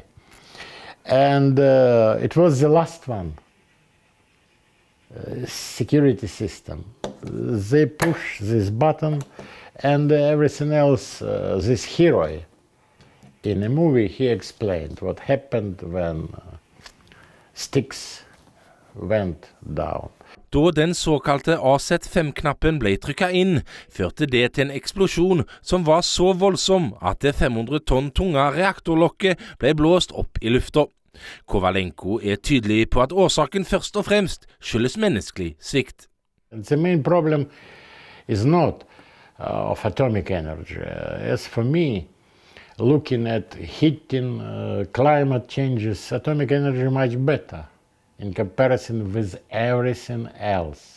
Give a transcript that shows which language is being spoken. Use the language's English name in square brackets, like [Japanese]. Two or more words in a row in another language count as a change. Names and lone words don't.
[English] And it was the last one, security system. They push this button and everything else, this hero in a movie, he explained what happened when sticks went down. [Norwegian] Da den såkalte AZ5-knappen ble trykket inn, førte det til en eksplosjon som var så voldsom at det 500 tonn tunge reaktorlokket ble blåst opp i lufta. Kovalenko er tydelig på at årsaken først og fremst skyldes menneskelig svikt. [English] The main problem is not of atomic energy. As for me, looking at heating, climate changes, atomic energy is much better in comparison with everything else.